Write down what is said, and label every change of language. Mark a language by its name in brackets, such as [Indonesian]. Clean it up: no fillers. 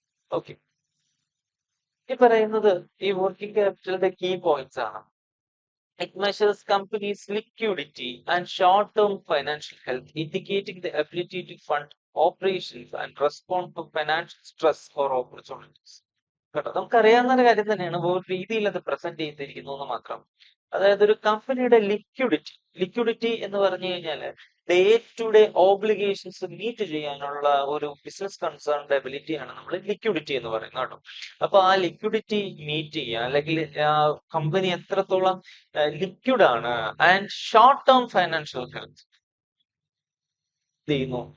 [Malayalam] Okay, ഈ പറയുന്നത് ഈ വർക്കിംഗ് ക്യാപിറ്റലിന്റെ കീ പോയിന്റ്സ് ആണ്. [English] It measures companies' liquidity and short-term financial health, indicating the ability to fund operations and respond to financial stress or opportunities. [Malayalam] കേട്ടോ, നമുക്കറിയാവുന്ന ഒരു കാര്യം തന്നെയാണ്, വേറെ രീതിയിൽ അത് പ്രസന്റ് ചെയ്തിരിക്കുന്നു എന്ന് മാത്രം. അതായത് ഒരു കമ്പനിയുടെ ലിക്വിഡിറ്റി എന്ന് പറഞ്ഞു കഴിഞ്ഞാല് day to day obligations meet ചെയ്യാനുള്ള ഒരു ബിസിനസ് കൺസേണിന്റെ എബിലിറ്റിയാണ് നമ്മൾ ലിക്വിഡിറ്റി എന്ന് പറയുന്നത് കേട്ടോ. അപ്പൊ ആ ലിക്വിഡിറ്റി മീറ്റ് ചെയ്യുക, അല്ലെങ്കിൽ കമ്പനി എത്രത്തോളം ലിക്വിഡ് ആണ്, and short term financial health ചെയ്യുന്നു.